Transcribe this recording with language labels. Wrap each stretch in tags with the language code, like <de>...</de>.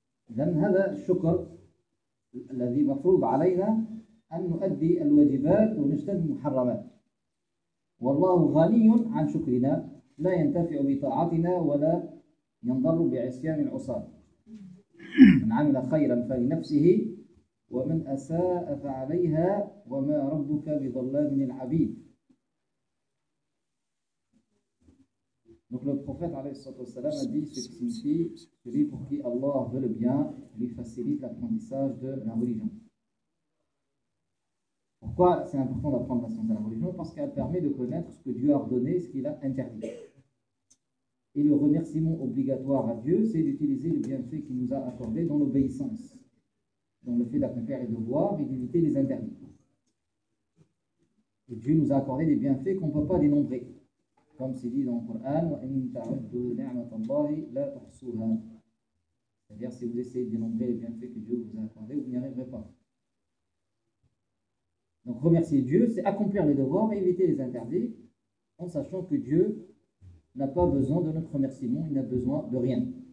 <ar>إذن هذا الشكر الذي مفروض علينا أن نؤدي الواجبات ونجتنب المحرمات، والله غني عن شكرنا، لا ينتفع بطاعتنا ولا ينضر بعصيان العصاة. من عمل خيرا فلنفسه ومن أساء فعليها وما ربك بظلام العبيد.</ar> <fr>Le prophète</fr> <ar>عليه الصلاة والسلام</ar> <fr>a dit: ce qui signifie celui pour qui Allah veut le bien lui facilite l'apprentissage de la religion. Pourquoi c'est important d'apprendre la science de la religion? Parce qu'elle permet de connaître ce que Dieu a ordonné, ce qu'il a interdit. Et le remerciement obligatoire à Dieu, c'est d'utiliser le bienfait qu'il nous a accordé dans l'obéissance, dans le fait d'accomplir les devoirs et d'éviter les interdits. Et Dieu nous a accordé des bienfaits qu'on ne peut pas dénombrer. Comme c'est dit dans le Coran,</fr> <ar>وَإِنْ تَعُدُّ نِعْمَةَ اللَّهِ لَا تُحْصُوهَا.</ar> <fr>C'est-à-dire, si vous essayez de dénombrer les bienfaits que Dieu vous a accordés, vous n'y arriverez pas. Donc, remercier Dieu, c'est accomplir les devoirs et éviter les interdits, en sachant que Dieu n'a pas besoin de notre remerciement, il n'a besoin de rien.</fr>